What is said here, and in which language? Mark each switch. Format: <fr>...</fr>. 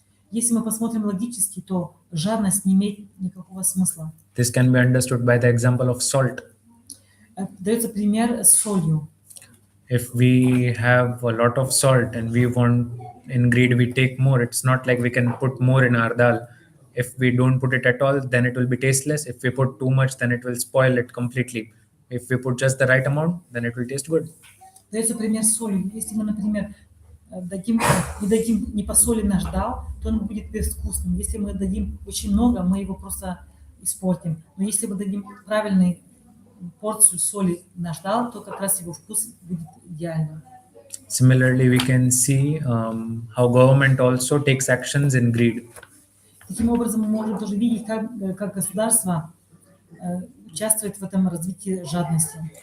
<ru>Если мы посмотрим логически, то жадность не имеет никакого смысла.</ru> <en>This can be understood by the example of salt.</en> <ru>Дается пример с солью.</ru> <en>If we have a lot of salt and we want, in greed we take more, it's not like we can put more in our dal. If we don't put it at all, then it will be tasteless. If we put too much, then it will spoil it completely. If we put just the right amount, then it will taste good.</en> <ru>Дается пример с солью. Если мы, например, не посолим наш дал, то он будет безвкусным. Если мы дадим очень много, мы его просто испортим. Но если мы дадим правильную порцию соли в наш дал, то как раз его вкус будет идеальным.</ru> <en>Similarly, we can see how government also takes actions in greed.</en> <ru>Таким образом, мы можем тоже видеть, как государство участвует в этом развитии жадности.</ru>